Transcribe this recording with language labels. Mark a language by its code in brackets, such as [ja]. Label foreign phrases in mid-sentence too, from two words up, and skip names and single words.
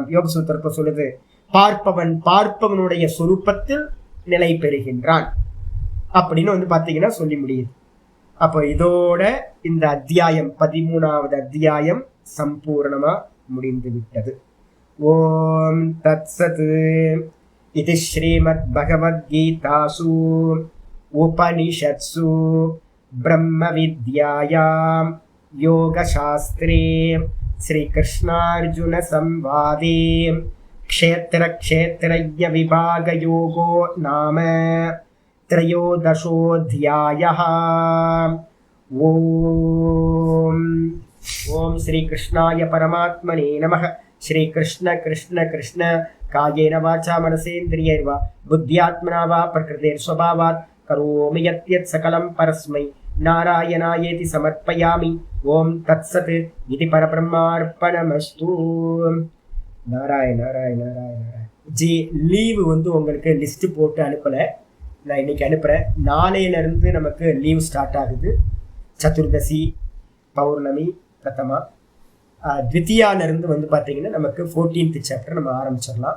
[ta] யோக சூத்திரத்தை சொல்லுது, பார்ப்பவனுடைய சுரூபத்தில் நிலை பெறுகின்றான் அப்படின்னு வந்து பாத்தீங்கன்னா சொல்லி முடியுது. அப்போ இதோட இந்த அத்தியாயம் 13வது அத்தியாயம் சம்பூர்ணமா முடிந்து விட்டது. [sa] ओम् तत्सत्. இது श्रीमद् भगवद्गीतासु उपनिषत्सु ब्रह्म विद्यायां योगशास्त्रे श्रीकृष्णार्जुन संवादे क्षेत्र क्षेत्रज्ञ विभाग योगो नाम 13ोऽध्यायः. ओम श्री कृष्णाय परमात्मने नमः. श्री कृष्ण कृष्ण कृष्ण कायेन वाचा मनसेन्द्रियैर्वा बुद्ध्यात्मना वा प्रकृतेर्स्वभावात् करोमि यत् सकलं परस्मै नारायणायेति समर्पयामि. ओम तत्सत् इति परब्रह्मार्पणमस्तु. नारायण नारायण नारायण नारायण. [ta] ஜி லீவு வந்து உங்களுக்கு லிஸ்ட்டு போட்டு அனுப்பலை, நான் இன்னைக்கு அனுப்புகிறேன். நாளையிலேருந்து நமக்கு [en] leave start [ta] ஆகுது. சதுர்தசி, பௌர்ணமி, பிரதமா, த்வித்தியாவிலேருந்து வந்து பார்த்தீங்கன்னா நமக்கு 14th சாப்டர் நம்ம ஆரம்பிச்சிடலாம்.